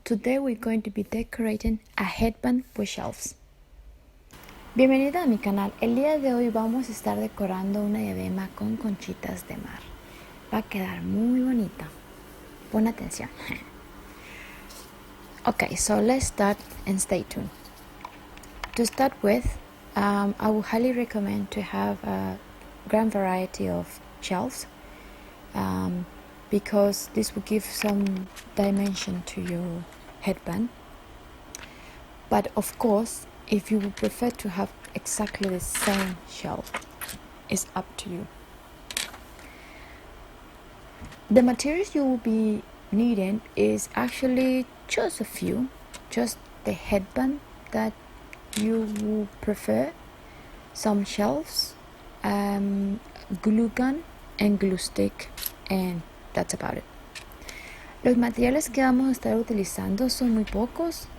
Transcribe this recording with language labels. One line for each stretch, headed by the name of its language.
English: Today we're going to be decorating a headband with shells.
Spanish: Bienvenida a mi canal. El día de hoy vamos a estar decorando una diadema con conchitas de mar. Va a quedar muy bonita. Pon atención.
English: Okay, so let's start and stay tuned. To start with, I would highly recommend to have a grand variety of shells because this will give some dimension to your headband. But of course, if you would prefer to have exactly the same shell, it's up to you. The materials you will be needing is actually just a few, just the headband that you would prefer, some shells, glue gun and glue stick, and that's about it.
Spanish: Los materiales que vamos a estar utilizando son muy pocos.